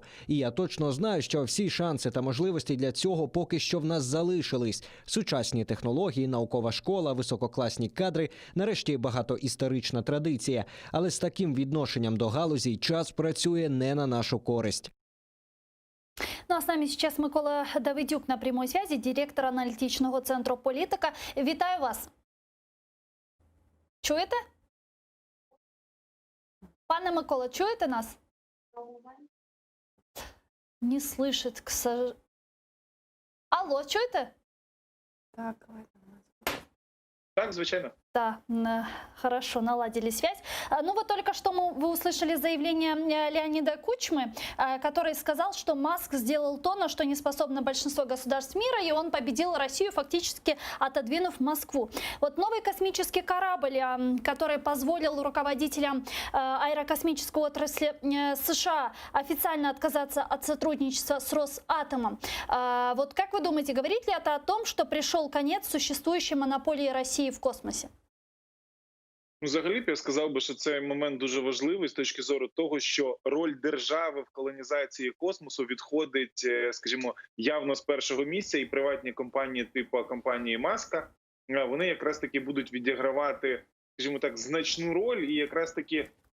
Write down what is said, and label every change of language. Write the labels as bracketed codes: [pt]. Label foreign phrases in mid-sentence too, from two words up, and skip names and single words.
[uk] І я точно знаю, що всі шанси та можливості для цього поки що в нас залишились. Сучасні технології, наукова школа, висококласні кадри, нарешті багатоісторична традиція. Але з таким відношенням до галузі час працює не на нашу користь. [ru] Ну а с нами сейчас Микола Давидюк на прямой связи, [uk] директор аналітичного центру «Політика». Вітаю вас. Чуєте? Пане Микола, чуєте нас? [ru] Не слышит, к сожалению. [uk] Алло, чуєте? Так, звичайно. [ru] Да, хорошо, наладили связь. Ну вот только что вы услышали заявление Леонида Кучмы, который сказал, что Маск сделал то, на что не способно большинство государств мира, и он победил Россию, фактически отодвинув Москву. Вот новый космический корабль, который позволил руководителям аэрокосмической отрасли США официально отказаться от сотрудничества с Росатомом. Вот как вы думаете, говорит ли это о том, что пришел конец существующей монополии России в космосе? [uk] Взагалі, я сказав би, що цей момент дуже важливий з точки зору того, що роль держави в колонізації космосу відходить, скажімо, явно з першого місця, і приватні компанії типу компанії Маска, вони якраз таки будуть відігравати, скажімо так, значну роль, і якраз таки